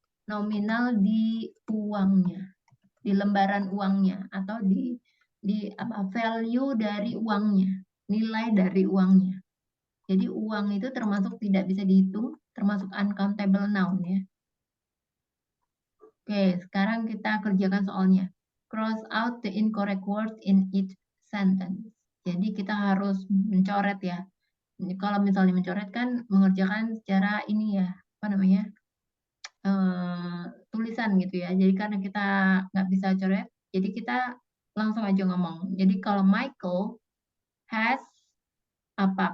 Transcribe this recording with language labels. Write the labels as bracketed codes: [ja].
[id] Nominal di uangnya, di lembaran uangnya, atau di value dari uangnya, nilai dari uangnya. Jadi uang itu termasuk tidak bisa dihitung, termasuk uncountable noun ya. Oke, sekarang kita kerjakan soalnya. [en] Cross out the incorrect word in each sentence. [id] Jadi kita harus mencoret ya. Kalau misalnya mencoret kan mengerjakan secara ini ya, apa namanya? Tulisan gitu ya. Jadi karena kita nggak bisa coret, jadi kita langsung aja ngomong. Jadi kalau [en] Michael has [id] apa?